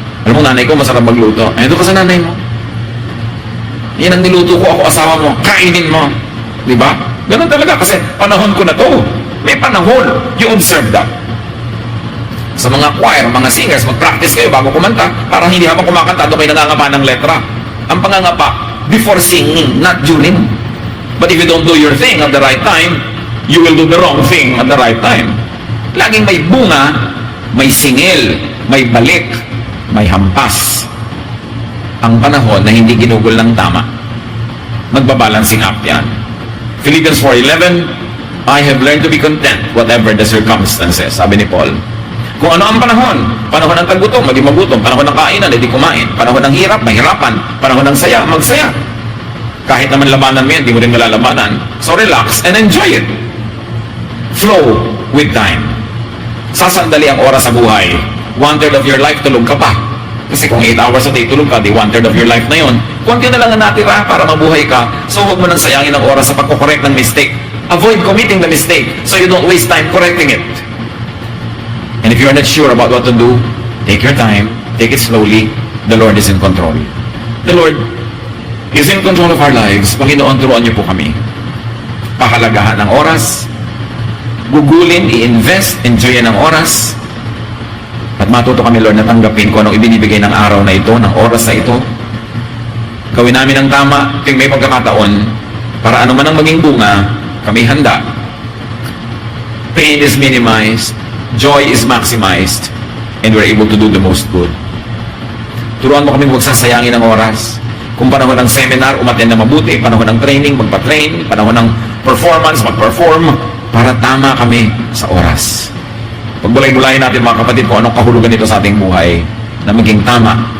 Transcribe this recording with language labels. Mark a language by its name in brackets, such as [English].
[Filipino] Alam mo, nanay ko masarap magluto. Ay, doon ka sa nanay mo. Yan ang niluto ko, ako asawa mo. Kainin mo. Di ba? Ganun talaga kasi panahon ko na to. May panahon. [English] You observe that. [Filipino] Sa mga choir, mga singers, mag-practice kayo bago kumanta para hindi habang kumakanta doon kayo nangangapa ng letra. Ang pangangapa, [English] before singing, not during. But if you don't do your thing at the right time, you will do the wrong thing at the right time. [Filipino] Laging may bunga, may singil, may balik, may hampas. Ang panahon na hindi ginugol ng tama, magbabalancing act yan. [English] Philippians 4:11, I have learned to be content whatever the circumstances. [Filipino] Sabi ni Paul, kung ano ang panahon, panahon ng taggutom, maging magutom, panahon ng kainan, hindi kumain, panahon ng hirap, mahirapan, panahon ng saya, magsaya. Kahit naman labanan mo yan, di mo rin malalabanan. [English] So relax and enjoy it. Flow with time. [Filipino] Sasandali ang oras sa buhay. [English] 1/3 of your life, [Filipino] tulog ka pa. Kasi kung [English] 8 hours a day [Filipino] tulog ka, di 1/3 of your life na yon. Konti na lang ang natira para mabuhay ka. So huwag mo nang sayangin ang oras sa pagkukorek ng mistake. [English] Avoid committing the mistake so you don't waste time correcting it. And if you're not sure about what to do, take your time, take it slowly. The Lord is in control. The Lord is in control of our lives. [Filipino] Panginoon, turuan niyo po kami. Pahalagahan ng oras, gugulin, i-invest, enjoyin ang oras, at matuto kami, Lord, na tanggapin kung anong ibinibigay ng araw na ito, ng oras na ito. Gawin namin ang tama, tuwing may pagkakataon, para ano man ang maging bunga, kami handa. [English] Pain is minimized, joy is maximized, and we're able to do the most good. [Filipino] Turuan mo kami huwag sasayangin ng oras. Kung panahon ng seminar, umattend na mabuti. Panahon ng training, magpa-train. Panahon ng performance, mag-perform. Para tama kami sa oras. Pagbulay-bulayin natin mga kapatid kung anong kahulugan nito sa ating buhay na maging tama.